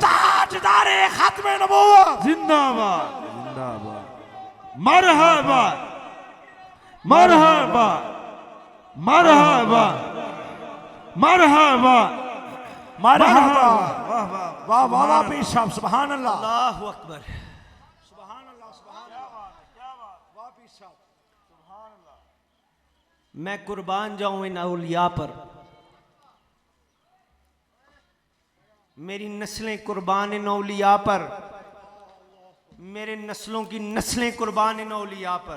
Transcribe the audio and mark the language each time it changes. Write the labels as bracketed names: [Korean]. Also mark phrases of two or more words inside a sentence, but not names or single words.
[Urdu] تاجدارِ ختمِ نبوت, زندہ باد زندہ باد, مرحبا مرحبا مرحبا مرحبا مرحبا۔ واہ واہ واہ واہ واہ پیر صاحب, [Arabic] سبحان الله, الله أكبر. سبحان الله، سبحان الله, [Urdu] کیا بات، واہ پیر صاحب, [Arabic] سبحان الله. [Urdu] میں قربان جاؤں ان اولیاء پر، میری نسلیں قربان ان اولیاء پر، میرے نسلوں کی نسلیں قربان ان اولیاء پر.